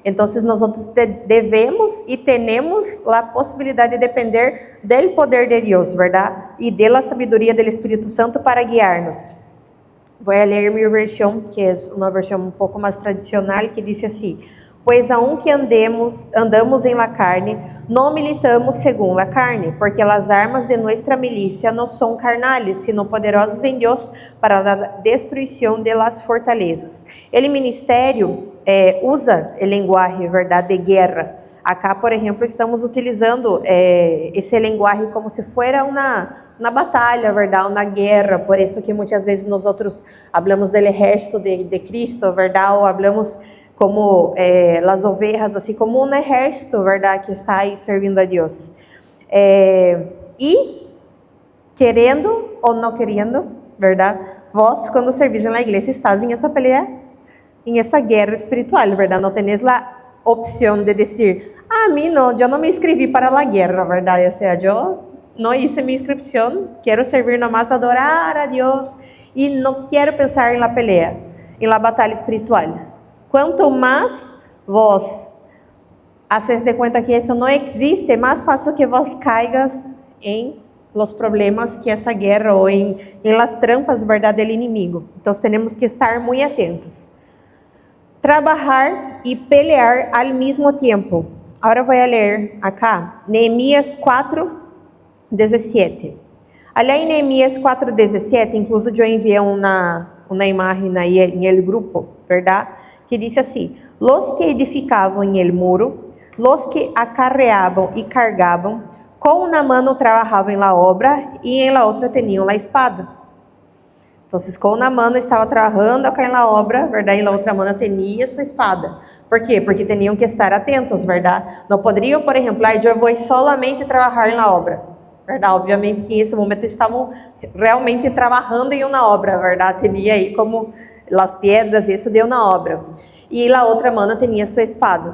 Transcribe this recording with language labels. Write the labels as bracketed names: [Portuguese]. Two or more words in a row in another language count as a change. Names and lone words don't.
[Spanish] Entonces nosotros debemos y tenemos la posibilidad de depender del poder de Dios, ¿verdad? Y de la sabiduría del Espíritu Santo para guiarnos. Voy a leer mi versión, que es una versión un poco más tradicional, que dice así: Pois aunque andamos em la carne, [Portuguese] não militamos segundo a carne, porque as armas de nossa milícia não são [Spanish] carnales, sino poderosas [Portuguese] em Deus para a destruição [Spanish] de las fortalezas. [Portuguese] El ministério usa o linguagem, verdade, de guerra. Acá, por exemplo, estamos utilizando esse linguagem como se fosse uma batalha, verdade, uma guerra. Por isso que muitas vezes nós outros [Spanish] hablamos del ejército de Cristo, [Portuguese] verdade, ou hablamos como as ovelhas, assim como um exército, verdade, que está aí servindo a Deus. E, querendo ou não querendo, verdade, vós, quando servis na igreja, estás em essa pelea, em essa guerra espiritual, verdade, não tenéis a opção de dizer, mim não, eu não me inscrevi para a guerra, verdade, ou seja, eu não hice minha inscrição, quero servir nomás, adorar a Deus, e não quero pensar na pelea, na batalha espiritual. Quanto mais [Spanish] vos haces de cuenta [Portuguese] que isso não existe, mais fácil que [Spanish] vos caigas [Portuguese] em [Spanish] los problemas [Portuguese] que essa guerra ou em [Spanish] las trampas, [Portuguese] verdade, do inimigo. Então, temos que estar muito atentos. Trabalhar e pelear ao mesmo tempo. Agora vou ler acá, Neemias 4:17. Ali em Neemias 4:17, incluso eu enviei uma imagem aí em el grupo, verdade? Que disse assim: [Spanish] Los que [Portuguese] edificavam em el muro, [Spanish] los que [Portuguese] acarreavam e cargavam, com uma mano trabalhavam em la obra e em la outra tinham la espada. Então, com uma mano estava trabalhando acá em la obra, verdade? E la outra mano tinha sua espada. Por quê? Porque tinham que estar atentos, verdade? Não poderiam, por exemplo, eu vou solamente trabalhar em la obra, verdade? Obviamente que em esse momento estavam realmente trabalhando em uma obra, verdade? Tinha aí como as pedras, isso deu na obra. E a outra mano tinha sua espada.